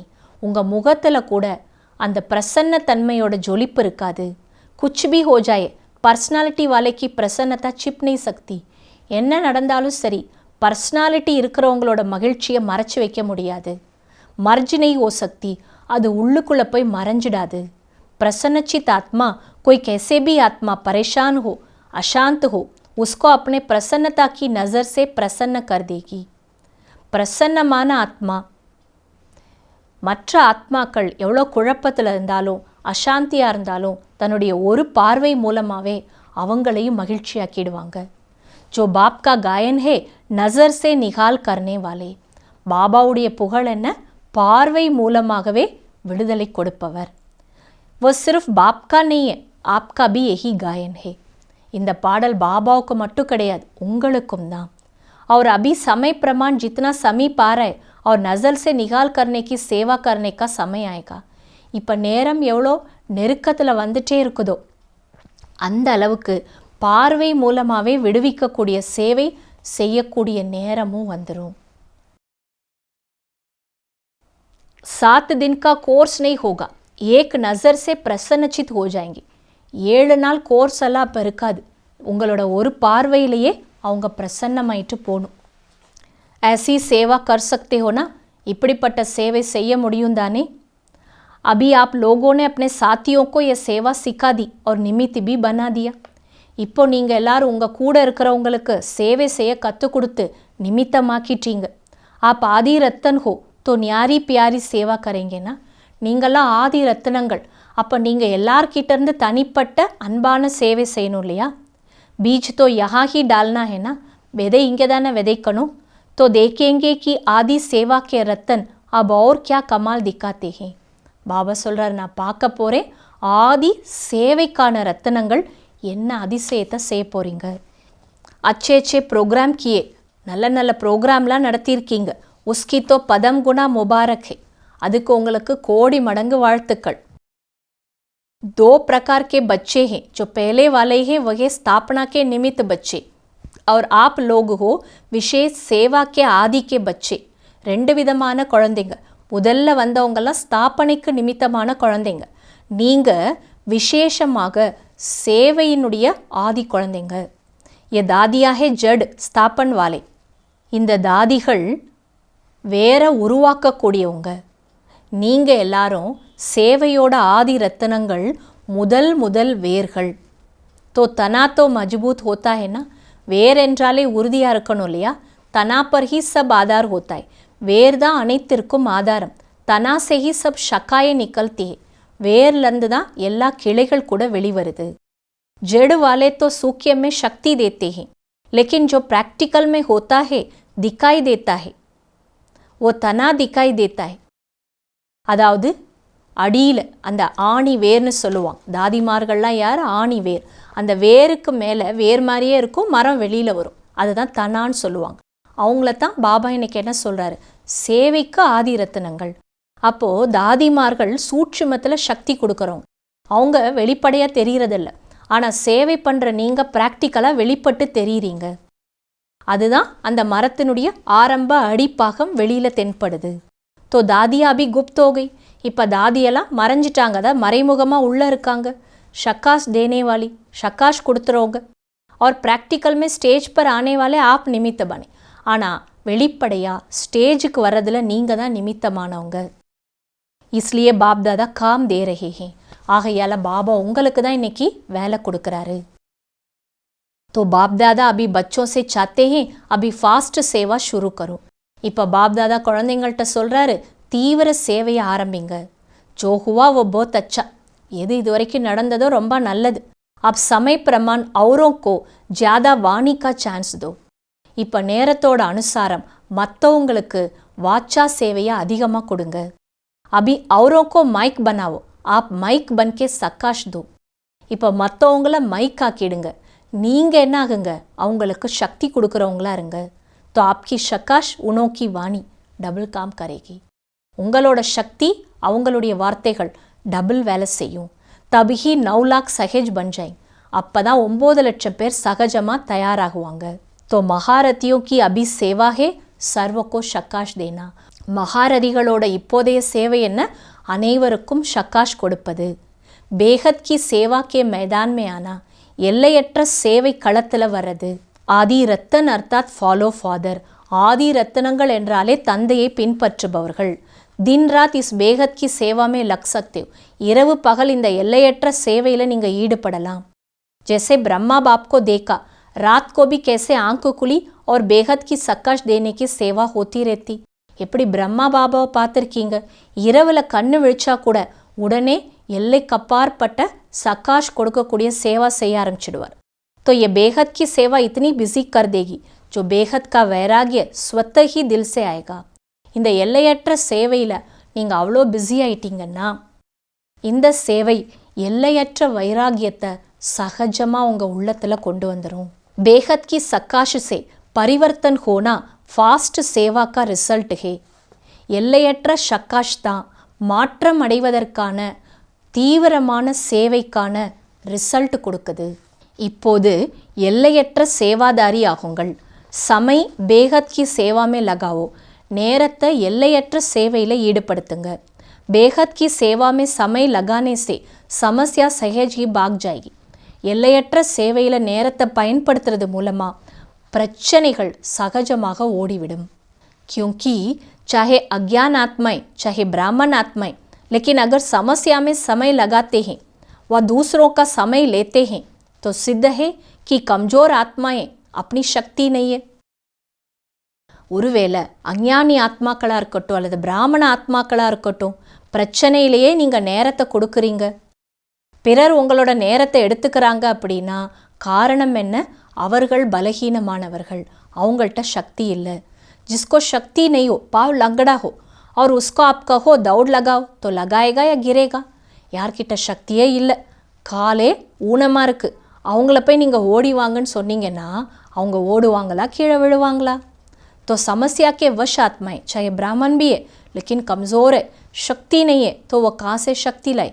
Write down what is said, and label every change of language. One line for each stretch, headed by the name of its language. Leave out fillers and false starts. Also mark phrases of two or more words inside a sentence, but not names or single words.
Tamil: உங்கள் முகத்தில் கூட அந்த பிரசன்ன தன்மையோட ஜொலிப்பு இருக்காது.
Hindi: कुछ भी हो जाए पर्सनालिटी वाले की प्रसन्नता छिप नहीं सकती.
Tamil: என்ன நடந்தாலும் சரி, பர்சனாலிட்டி இருக்கிறவங்களோட மகிழ்ச்சியை மறைச்சி வைக்க முடியாது.
Hindi: मर्ज नहीं हो सकती,
Tamil: அது உள்ளுக்குள்ளே போய் மறைஞ்சிடாது.
Hindi: प्रसन्नचित आत्मा कोई कैसे भी आत्मा परेशान हो, अशांत हो, उसको अपने प्रसन्नता की नज़र से प्रसन्न कर देगी.
Tamil: பிரசன்னமான ஆத்மா மற்ற ஆத்மாக்கள் எவ்வளோ குழப்பத்தில் இருந்தாலும் அசாந்தியாக இருந்தாலும் தன்னுடைய ஒரு பார்வை மூலமாகவே அவங்களையும் மகிழ்ச்சியாக்கிடுவாங்க.
Hindi: जो बाप का गायन है नज़र से निहाल करने वाले.
Tamil: பாபாவுடைய புகழ் என்ன? பார்வை மூலமாகவே விடுதலை கொடுப்பவர்.
Hindi: वो सिर्फ बाप का नहीं है, आपका भी यही गायन है.
Tamil: இந்த பாடல் பாபாவுக்கு மட்டும் கிடையாது, உங்களுக்கும் தான்.
Hindi: और अभी समय प्रमाण जितना समीप आ रहा है और नज़र से निकाल करने की सेवा करने का समय आएगा.
Tamil: இப்போ நேரம் எவ்வளோ நெருக்கத்தில் வந்துட்டே இருக்குதோ அந்த அளவுக்கு பார்வை மூலமாகவே விடுவிக்கக்கூடிய சேவை செய்யக்கூடிய நேரமும் வந்துடும்.
Hindi: 7 दिन का कोर्स नहीं होगा, एक नज़र से प्रसन्नचित हो जाएंगे.
Tamil: 7 நாள் கோர்ஸ் எல்லாம் அப்போ இருக்காது. உங்களோட ஒரு பார்வையிலேயே அவங்க பிரசன்னமாயிட்டு போகணும்.
Hindi: ऐसी सेवा कर सकते हो ना?
Tamil: இப்படிப்பட்ட சேவை செய்ய முடியும் தானே?
Hindi: अभी आप लोगों ने अपने साथियों को यह सेवा सिखा दी और निमित्त भी बना दिया.
Tamil: இப்போ நீங்கள் எல்லாரும் உங்கள் கூட இருக்கிறவங்களுக்கு சேவை செய்ய கற்றுக் கொடுத்து நிமித்தமாக்கிட்டீங்க.
Hindi: आप आदि रतन हो तो न्यारी प्यारी सेवा करेंगेना?
Tamil: நீங்கள்லாம் ஆதி ரத்தினங்கள். அப்போ நீங்கள் எல்லார்கிட்டேருந்து தனிப்பட்ட அன்பான சேவை செய்யணும் இல்லையா?
Hindi: बीज तो यहाँ ही डालना है ना?
Tamil: விதை இங்கே தானே விதைக்கணும்.
Hindi: तो देखेंगे कि आदि सेवा के रतन अब और क्या कमाल दिखाते हैं.
Tamil: பாபா சொல்கிறார், நான் பார்க்க போகிறேன் ஆதி சேவைக்கான ரத்தினங்கள் என்ன அதிசயத்தை செய்ய போகிறீங்க.
Hindi: अच्छे अच्छे प्रोग्राम किए,
Tamil: நல்ல நல்ல ப்ரோக்ராம்லாம் நடத்தியிருக்கீங்க.
Hindi: उसकी तो पदम गुणा मुबारक है,
Tamil: அதுக்கு உங்களுக்கு கோடி மடங்கு வாழ்த்துக்கள்.
Hindi: 2 प्रकार के बच्चे हैं, जो पहले वाले हैं वह स्थापना के निमित्त बच्चे और आप लोग हो विशेष सेवा के आदि के बच्चे.
Tamil: 2 விதமான குழந்தைங்க. முதல்ல வந்தவங்கெல்லாம் ஸ்தாபனைக்கு நிமித்தமான குழந்தைங்க. நீங்கள் விசேஷமாக சேவையினுடைய ஆதி குழந்தைங்க.
Hindi: ये दादिया है जड स्थापन वाले.
Tamil: இந்த தாதிகள் வேற உருவாக்கக்கூடியவங்க. நீங்கள் எல்லாரும் சேவையோட ஆதி ரத்தனங்கள், முதல் வேர்கள்.
Hindi: तो तना तो मजबूत होता है ना,
Tamil: வேர் என்றாலே உறுதியாக இருக்கணும் இல்லையா?
Hindi: तना पर ही सब आधार होता है.
Tamil: வேர் தான் அனைத்திற்கும் ஆதாரம்.
Hindi: तना से ही सब शाखाएं निकलती है.
Tamil: வேர்லேருந்து தான் எல்லா கிளைகள் கூட வெளிவருது.
Hindi: जड़ वाले तो सूक्ष्म में शक्ति देते हैं, लेकिन जो प्रैक्टिकल में होता है दिखाई देता है, वो तना दिखाई देता है.
Tamil: அதாவது அடியில் அந்த ஆணி வேர்னு சொல்லுவாங்க. தாதிமார்கள்லாம் யார்? ஆணி வேர். அந்த வேருக்கு மேலே வேர் மாதிரியே இருக்கும், மரம் வெளியில் வரும். அதுதான் தனான்னு சொல்லுவாங்க. அவங்கள தான் பாபா இன்னைக்கு என்ன சொல்கிறாரு? சேவைக்கு ஆதி ரத்தினங்கள். அப்போது தாதிமார்கள் சூட்சுமத்தில் சக்தி கொடுக்குறவங்க. அவங்க வெளிப்படையாக தெரிகிறதில்ல, ஆனால் சேவை பண்ணுற நீங்கள் ப்ராக்டிக்கலாக வெளிப்பட்டு தெரியுறீங்க. அதுதான் அந்த மரத்தினுடைய ஆரம்ப அடிப்பாகம் வெளியில் தென்படுது.
Hindi: तो दादिया अभी गुप्त हो गई.
Tamil: இப்போ தாதியெல்லாம் மறைஞ்சிட்டாங்க, அதான் மறைமுகமாக உள்ளே இருக்காங்க.
Hindi: सकाश देने वाली,
Tamil: ஷக்காஷ் கொடுத்துறவங்க.
Hindi: और प्रैक्टिकल में स्टेज पर आने वाले आप निमित्त बने.
Tamil: ஆனால் வெளிப்படையாக ஸ்டேஜுக்கு வர்றதில் நீங்கள் தான் நிமித்தமானவங்க.
Hindi: इसलिए बाप दादा काम दे रहे हैं.
Tamil: ஆகையால் பாபா உங்களுக்கு தான் இன்னைக்கு வேலை கொடுக்குறாரு.
Hindi: तो बाप दादा अभी बच्चों से चाहते हैं अभी फास्ट सेवा शुरू करो.
Tamil: இப்போ பாப் தாதா குழந்தைங்கள்ட்ட சொல்கிறாரு, தீவிர சேவையை ஆரம்பிங்க.
Hindi: जो हुआ वो बहुत अच्छा.
Tamil: எது இது வரைக்கும் நடந்ததோ ரொம்ப நல்லது.
Hindi: अब समय प्रमाण औरों को ज़्यादा वाणी का चांस दो.
Tamil: இப்போ நேரத்தோட அனுசாரம் மற்றவங்களுக்கு வாச்சா சேவையை அதிகமாக கொடுங்க.
Hindi: अभी औरों को माइक बनाओ, आप माइक बन के सकाश दो.
Tamil: இப்போ மற்றவங்கள மைக் ஆக்கிடுங்க. நீங்கள் என்ன ஆகுங்க? அவங்களுக்கு சக்தி கொடுக்குறவங்களா இருங்க.
Hindi: तो आपकी शकाश उनों की वाणी डबल काम करेगी.
Tamil: உங்களோட சக்தி அவங்களுடைய வார்த்தைகள் டபுள் வேலை செய்யும்.
Hindi: तभी ही 9 लाख सहज बन जाए.
Tamil: அப்போ தான் 9 லட்சம் பேர் சகஜமாக தயாராகுவாங்க.
Hindi: तो महारथियों की अभी सेवा है सर्व को शकाश देना.
Tamil: மகாரதிகளோட இப்போதைய சேவை என்ன? அனைவருக்கும் ஷக்காஷ் கொடுப்பது.
Hindi: बेहद की सेवा के मैदान में आना,
Tamil: எல்லையற்ற சேவை களத்தில் வர்றது.
Hindi: आदि रतन अर्थात
English: follow father.
Tamil: ஆதி ரத்தனங்கள் என்றாலே தந்தையை பின்பற்றுபவர்கள்.
Hindi: दिन रात इस बेहद की सेवा में लग सकते हो.
Tamil: இரவு பகல் இந்த எல்லையற்ற சேவையில் நீங்கள் ஈடுபடலாம்.
Hindi: जैसे ब्रह्मा बाप को देखा, रात को भी कैसे आंख खुली और बेहद की सकाश देने की सेवा होती रहती.
Tamil: எப்படி பிரம்மா பாபாவை பார்த்துருக்கீங்க? இரவில் கண்ணு விழிச்சா கூட உடனே எல்லைக்கப்பாற்பட்ட சக்காஷ் கொடுக்கக்கூடிய சேவா செய்ய ஆரம்பிச்சிடுவார்.
Hindi: तो ये बेहद की सेवा इतनी बिजी कर देगी जो बेहद का वैराग्य स्वतः ही दिल से आएगा.
Tamil: இந்த எல்லையற்ற சேவையில் நீங்கள் அவ்வளோ பிஸி ஆயிட்டீங்கன்னா இந்த சேவை எல்லையற்ற வைராகியத்தை சகஜமாக உங்கள் உள்ளத்தில் கொண்டு வந்துடும்.
Hindi: बेहद की सकाश से परिवर्तन होना फास्ट सेवा का रिजल्ट है.
Tamil: எல்லையற்ற ஷக்காஷ் தான் மாற்றம் அடைவதற்கான தீவிரமான சேவைக்கான ரிசல்ட் கொடுக்குது. இப்போது எல்லையற்ற சேவாதாரி ஆகுங்கள்.
Hindi: समय बेहद की सेवा में लगाओ.
Tamil: நேரத்தை எல்லையற்ற சேவையில் ஈடுபடுத்துங்க.
Hindi: बेहद की सेवा में समय लगाने से समस्या सहज ही भाग जाए.
Tamil: எல்லையற்ற சேவையில் நேரத்தை பயன்படுத்துறது மூலமாக பிரச்சனைகள் சகஜமாக ஓடிவிடும்.
Hindi: क्योंकि चाहे अज्ञान आत्माएं चाहे ब्राह्मण आत्माएं, लेकिन अगर समस्या में समय लगाते हैं व दूसरों का समय लेते हैं तो सिद्ध है कि कमज़ोर आत्माएं अपनी शक्ति नहीं है.
Tamil: ஒருவேளை அஞ்ஞானி ஆத்மாக்களாக இருக்கட்டும் அல்லது பிராமண ஆத்மாக்களாக இருக்கட்டும், பிரச்சனையிலேயே நீங்கள் நேரத்தை கொடுக்குறீங்க, பிறர் உங்களோட நேரத்தை எடுத்துக்கிறாங்க அப்படின்னா காரணம் என்ன? அவர்கள் பலகீனமானவர்கள், அவங்கள்ட்ட சக்தி இல்லை.
Hindi: जिसको शक्ति नहीं हो, पाव लंगड़ा हो और उसको आप कहो दौड़ लगाओ तो लगाएगा या गिरेगा?
Tamil: யார்கிட்ட சக்தியே இல்லை, காலே ஊனமாக இருக்குது, அவங்கள போய் நீங்கள் ஓடி வாங்கன்னு சொன்னீங்கன்னா அவங்க ஓடுவாங்களா கீழே விழுவாங்களா?
Hindi: तो समस्या के वश आत्माएं चाहे ब्राह्मण भी है लेकिन कमज़ोर है, शक्ति नहीं है, तो वो कहाँ से शक्ति लाए?